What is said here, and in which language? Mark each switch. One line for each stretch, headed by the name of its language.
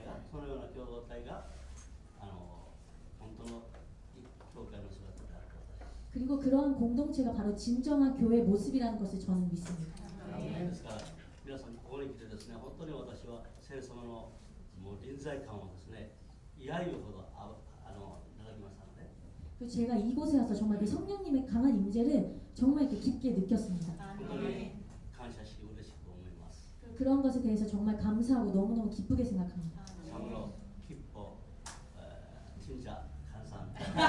Japanese: そのような共同体が本当の教会の姿であることです.
Korean: 그리고 그러한 공동체가 바로 진정한 교회의 모습이라는 것을 저는 믿습니다.
Japanese: ですから皆さんここに来てですね、本当に私は聖様のもう臨在感をですね、いやいうほどいただきましたので.
Korean: 그리고 제가 이곳에 와서 정말 그 성령님의 강한 임재를 정말 이렇게 깊게 느꼈습니다.
Japanese: 本当に感謝し嬉しく思います.
Korean: 그런 것에 대해서 정말 감사하고 너무너무 기쁘게 생각합니다. 참으로 기뻐 진짜 감사합니다.